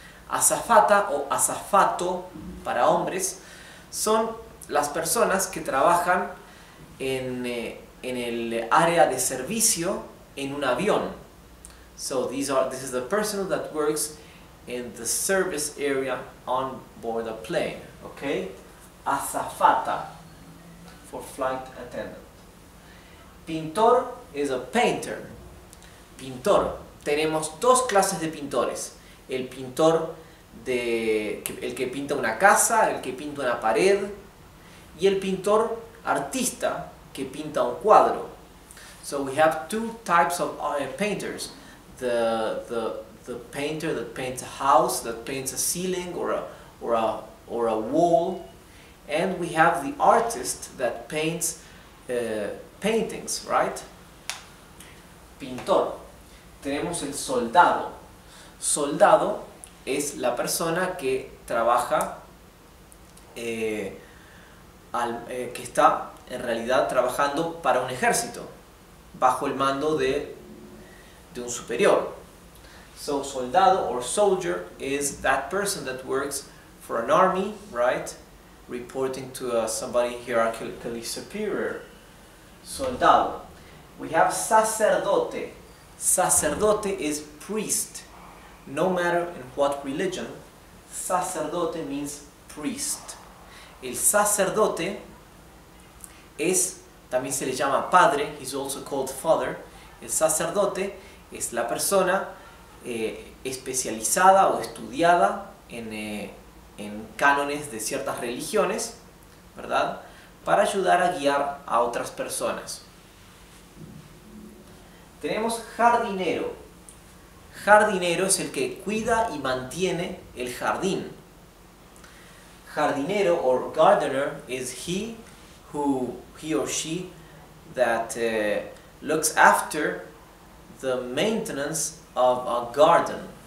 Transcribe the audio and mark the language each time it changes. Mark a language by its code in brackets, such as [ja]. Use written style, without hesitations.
[es] Azafata o azafato para hombres son las personas que trabajan en el área de servicio en un avión. [en] So this is the personnel that works in the service area on board a plane, okay? Azafata for flight attendant. Pintor is a painter. Pintor. [es] Tenemos dos clases de pintores. El pintor el que pinta una casa, el que pinta una pared, y el pintor artista que pinta un cuadro. [en] So we have two types of painters. The painter that paints a house, that paints a ceiling or a wall, and we have the artist that paints paintings, right? Pintor. [es] Tenemos el soldado. Soldado es la persona que trabaja, que está en realidad trabajando para un ejército, bajo el mando de un superior. [en] So soldado or soldier is that person that works for an army, right? Reporting to somebody hierarchically superior. Soldado. We have sacerdote. Sacerdote is priest. No matter in what religion, sacerdote means priest. [es] El sacerdote también se le llama padre, [en] he's also called father. [es] El sacerdote es la persona especializada o estudiada en cánones de ciertas religiones, ¿verdad? Para ayudar a guiar a otras personas. Tenemos jardinero. Jardinero es el que cuida y mantiene el jardín. [en] Jardinero or gardener is he or she that looks after the maintenance of a garden.